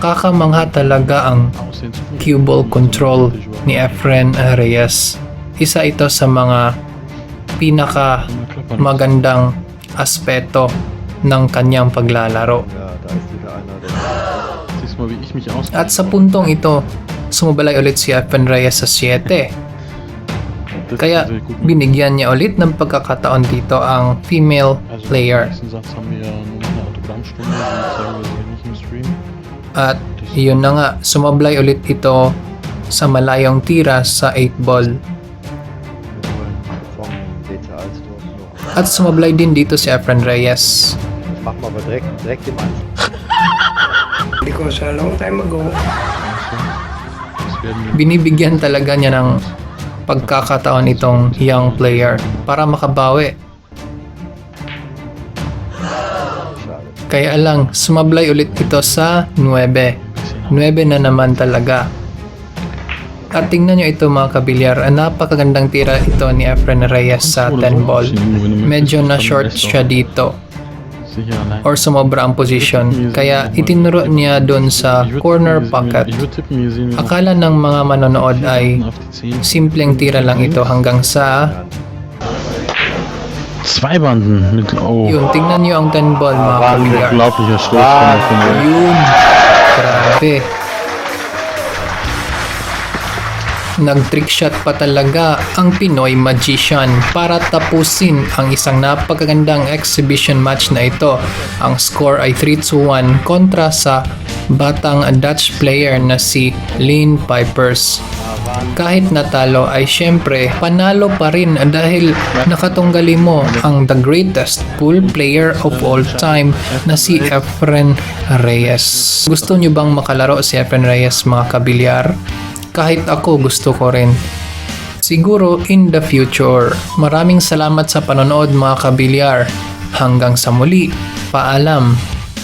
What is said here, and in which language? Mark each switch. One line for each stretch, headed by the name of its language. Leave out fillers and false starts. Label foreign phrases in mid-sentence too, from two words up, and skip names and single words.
Filipino: Nakakamangha talaga ang
German: aussehen zu
English: cue ball control
Filipino: ni Efren Reyes. Isa ito sa mga pinaka magandang aspeto ng kanyang paglalaro.
German: Ja, da ist wieder einer, der. Siehst du mal, wie ich mich aus.
Filipino: At sa puntong ito, sumabalay ulit si Efren Reyes sa 7. Kaya binigyan niya ulit ng pagkakataon dito ang female player.
German: Im nächsten Satz haben wir ja nur noch eine Autogrammstunde, die zeigen wir hier nicht im Stream.
Filipino: At yun na nga, sumablay ulit ito sa malayong tira sa 8 ball.
German: Vom DC Alsdorf noch.
Filipino: At sumablay din dito si Efren Reyes.
German: Das machen wir aber direkt im Anfang.
English: Because a long time ago,
German: Das werden wir
Filipino: Binibigyan talaga niya ng pagkakataon itong young player para makabawi.
German: Schade.
Filipino: Kaya lang, sumablay ulit ito sa 9. 9 na naman talaga. At tingnan nyo ito mga kabilyar, napakagandang tira ito ni Efren Reyes sa 10 ball. Medyo na short siya dito.
German: sicher allein.
Filipino: or sumobra ang position. Kaya itinuro niya doon sa
English: corner pocket.
German: Ich würde tippen, hier sehen wir noch
Filipino: Akala ng mga manonood ay
German: auf die 10.
Filipino: simpleng tira lang ito hanggang sa
German: Zwei Banden mit. Oh,
Filipino: yun, tingnan niyo ang 10 ball mga kabilyar.
German: unglaublicher Stoß von der
Filipino: Yun, grabe. Nag-
English: trick shot
Filipino: pa talaga ang Pinoy Magician para tapusin ang isang napakagandang
English: exhibition match
Filipino: na ito. Ang score ay 3-1 kontra sa batang Dutch player na si Lynn Pipers. Kahit natalo ay syempre panalo pa rin dahil nakatunggali mo ang
English: the greatest pool player of all time
Filipino: na si Efren Reyes. Gusto nyo bang makalaro si Efren Reyes mga kabilyar? Kahit ako gusto ko rin. Siguro
English: in the future.
Filipino: Maraming salamat sa panonood mga kabilyar. Hanggang sa muli. Paalam.